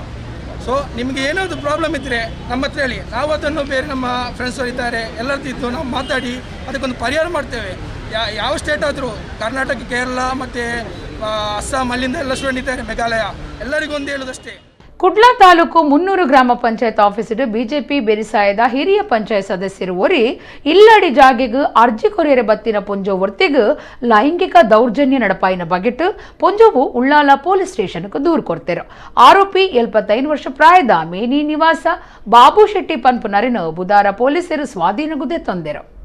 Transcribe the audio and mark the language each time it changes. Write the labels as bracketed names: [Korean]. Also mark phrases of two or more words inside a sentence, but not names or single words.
[Kannada] ಸೊ ನಿಮಗೆ ಏನಾದರೂ ಪ್ರಾಬ್ಲಮ್ ಇದ್ದರೆ ನಮ್ಮ ಹತ್ರ ಹೇಳಿ, ನಾವು ಅದನ್ನು ಬೇರೆ ನಮ್ಮ ಫ್ರೆಂಡ್ಸ್ ಅವರು ಇದ್ದಾರೆ ಎಲ್ಲರದ್ದು ಇದ್ದು ನಾವು ಮಾತಾಡಿ ಅದಕ್ಕೊಂದು ಪರಿಹಾರ ಮಾಡ್ತೇವೆ. ಯಾವ ಸ್ಟೇಟ್ ಆದರೂ ಕರ್ನಾಟಕ, ಕೇರಳ ಮತ್ತು ಅಸ್ಸಾಂ ಅಲ್ಲಿಂದ ಎಲ್ಲ ಸ್ಟೂಡೆಂಟ್ ಇದ್ದಾರೆ, ಮೇಘಾಲಯ, ಎಲ್ಲರಿಗೂ ಒಂದು ಹೇಳೋದಷ್ಟೇ. [Tulu] ಕುಡ್ಲ ತಾಲೂಕು 300 ಗ್ರಾಮ ಪಂಚಾಯತ್ ಆಫೀಸಿಡು ಬಿಜೆಪಿ ಬೆರಿಸಾಯದ ಹಿರಿಯ ಪಂಚಾಯತ್ ಸದಸ್ಯರು ಒರಿ ಇಲ್ಲಡಿ ಜಾಗೆಗೂ ಅರ್ಜಿ ಕೊರಿಯರೆ ಬತ್ತಿನ ಪೊಂಜೋ ವರ್ತಿಗೂ ಲೈಂಗಿಕ ದೌರ್ಜನ್ಯ ನಡಪಾಯಿನ ಬಗೆಟ್ ಪೊಂಜೋವು ಉಳ್ಳಾಲ [English] police station [Tulu] ದೂರು ಕೊಡ್ತೇರು. ಆರೋಪಿ 75 ವರ್ಷ ಪ್ರಾಯದ ಮೇನಿ ನಿವಾಸ ಬಾಬು ಶೆಟ್ಟಿ ಪನ್ಪುನರಿನ ಬುಧವಾರ ಪೊಲೀಸರು ಸ್ವಾಧೀನಗುದೆ ತಂದೆರು.